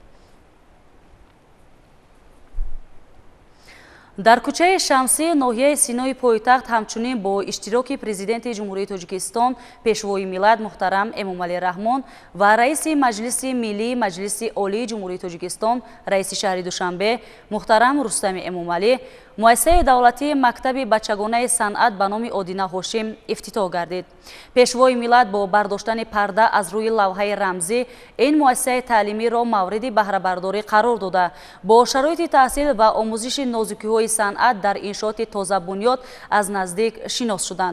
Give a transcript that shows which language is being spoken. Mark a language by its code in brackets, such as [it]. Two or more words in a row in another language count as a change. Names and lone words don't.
[tg] дар кӯчаи шамсӣ ноҳияи синои пойтахт ҳамчунин бо иштироки президенти ҷумҳурии тоҷикистон пешвои миллат муҳтарам эмомалӣ раҳмон ва раиси маҷлиси миллии маҷлиси олии ҷумҳурии тоҷикистон раиси шаҳри душанбе муҳтарам рустами эмомалӣ [fa] مؤسسه دولتی مکتب بچگانه صنعت به نام ادینه هاشم افتتاح گردید. پیشوای ملت با برداشتن پرده از روی لوحه رمزی این مؤسسه تعلیمی را مورد بهره برداری قرار داده با شرایط تحصیل و آموزش نازکی‌های صنعت در انشاءات تازه بنیاد از نزدیک شناس شدند.